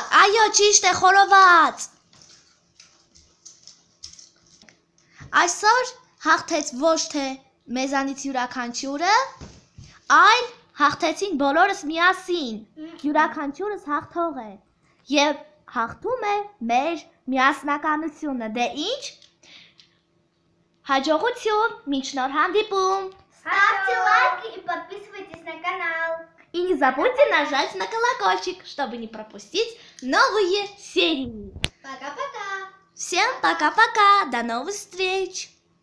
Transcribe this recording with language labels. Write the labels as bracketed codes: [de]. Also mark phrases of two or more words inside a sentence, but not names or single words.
[hy] Այո, ճիշտ է, խորոված։ Այսօր հաղթեց ոչ թե մեզանից յուրաքանչյուրը, այլ հաղթեցին բոլորս միասին։ Յուրաքանչյուրս հաղթող է։ Եվ հաղթում է մեր միասնականությունը։ Դե ինչ։ Հաջողություն, մինչ нոր հանդիպում։ [ru] Ставьте лайк и подписывайтесь на канал. И не забудьте нажать на колокольчик, чтобы не пропустить новые серии. Пока-пока. Всем пока-пока, до новых встреч!